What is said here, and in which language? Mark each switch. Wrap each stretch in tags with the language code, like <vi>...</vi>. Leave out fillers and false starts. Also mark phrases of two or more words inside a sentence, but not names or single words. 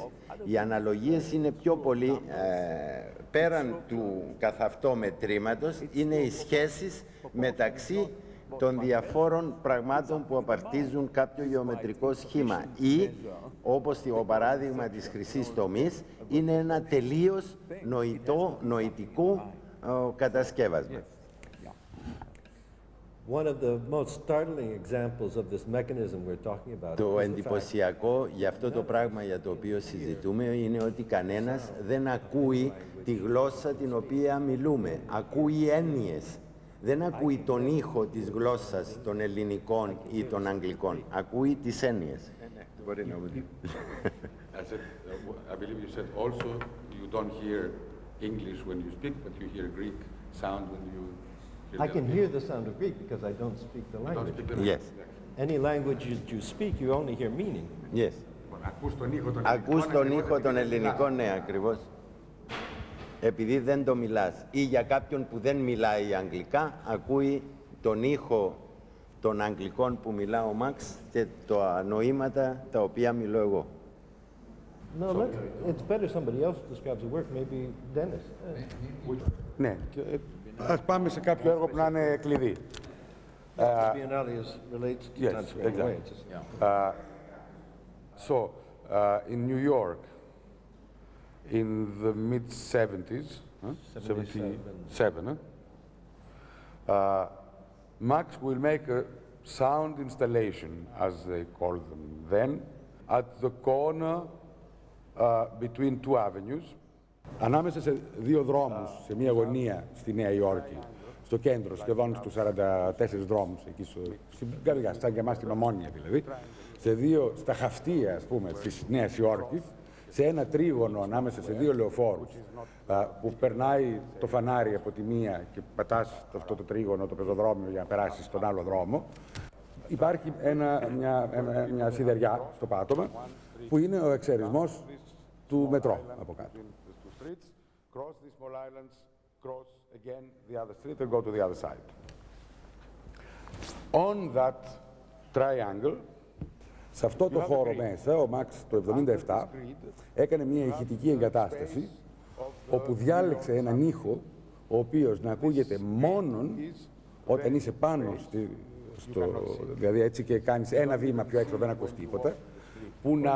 <el>Οι αναλογίες είναι πιο πολύ, πέραν του καθ' αυτό μετρήματος, είναι οι σχέσεις μεταξύ των διαφόρων πραγμάτων που απαρτίζουν κάποιο γεωμετρικό σχήμα. Ή, όπως το παράδειγμα της χρυσής τομής, είναι ένα τελείως νοητικό κατασκεύασμα.</el> <en>One of the most startling examples of this mechanism we're talking about.</en> <el>Το εντυπωσιακό για αυτό το πράγμα για το οποίο συζητούμε είναι ότι κανένας δεν ακούει τη γλώσσα την οποία μιλούμε. Ακούει έννοιες. Δεν ακούει τον ήχο της γλώσσας των ελληνικών ή των αγγλικών. Ακούει τις έννοιες.</el> <en>I believe you said also you don't hear English when you speak, but you hear Greek sound when you hear I can hear the sound of Greek because I don't speak the language. Yes. Any language you speak, you only hear meaning. Yes.</en> <el>Ακούς τον ήχο των ελληνικών, ναι, ακριβώς. Επειδή δεν το μιλάς. Ή για κάποιον που δεν μιλάει αγγλικά, ακούει τον ήχο των αγγλικών που μιλά ο Μαξ και τα νοήματα τα οποία μιλώ εγώ.</el> <en>No, it's better somebody else describes the work, maybe Dennis.</en> <el>Ναι, ας πάμε σε κάποιο έργο που να είναι κλειδί.</el> <en>Biennale relates to Yes, exactly. So, in New York, in the mid-70s, 77, Max will make a sound installation, as they called them then, at the corner between two avenues.</en> <el>Ανάμεσα σε δύο δρόμους, σε μια γωνία στη Νέα Υόρκη, στο κέντρο, σχεδόν στους 44 δρόμους, εκεί στην καρδιά, σαν και εμάς στην Ομόνια δηλαδή, στα χαυτία, ας πούμε, της Νέας Υόρκης, σε ένα τρίγωνο ανάμεσα σε δύο λεωφόρους, που περνάει το φανάρι από τη μία και πατάς αυτό το τρίγωνο, το πεζοδρόμιο, για να περάσεις στον άλλο δρόμο. Υπάρχει μια σιδεριά στο πάτωμα, που είναι ο εξαιρισμός του μετρό από κάτω.</el> <en>Cross these small islands, cross again the other street and go to the other side. On that triangle,</en> <el>σε αυτό το χώρο μέσα, ο Μαξ το 1977 έκανε μια ηχητική εγκατάσταση, όπου διάλεξε έναν ήχο, ο οποίος να ακούγεται μόνον όταν είσαι πάνω δηλαδή έτσι και κάνεις ένα βήμα πιο έξω, δεν ακούς τίποτα, που</el>